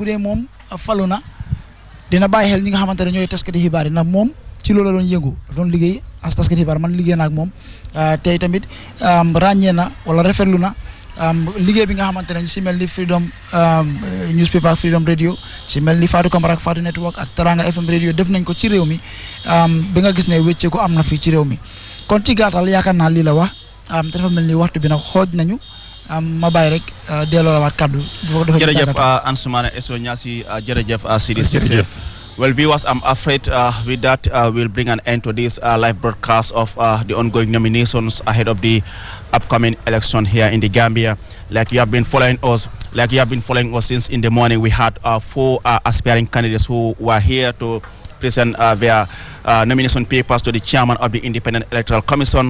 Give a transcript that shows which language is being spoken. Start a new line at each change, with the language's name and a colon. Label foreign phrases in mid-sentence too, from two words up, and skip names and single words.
Wolof: dee moom falu na dina bàyyi xel ñi nga xamante ne ñooy taskati xibaar yi ndax moom ci loolu la doon yëngu doon liggéey as taskati xibaar man liggéey na ak moom tey tamit ràññee na wala rafetlu na liggéey bi nga xamante ne si mel ni Freedom newspaper ak Freedom radio si mel ni Fatou Camara ak Fatou Network ak Taranga FM radio def nañ ko ci réew mi bi nga gis ne wéccee ko am na fii ci réew mi kon ci gàttal yaakaar naa lii la wax te dafa mel ni waxtu bi nag xooj nañu ma bàyyi rek delloo la waat kaddu. jërëjëf Ansoumana Eso Nyasi jërëjëf Sidi Cissé.
English: Well, viewers, I'm afraid with that we'll bring an end to this live broadcast of the ongoing nominations ahead of the upcoming election here in the Gambia. Like you have been following us, since in the morning. We had 4 aspiring candidates who were here to present their nomination papers to the chairman of the Independent Electoral Commission.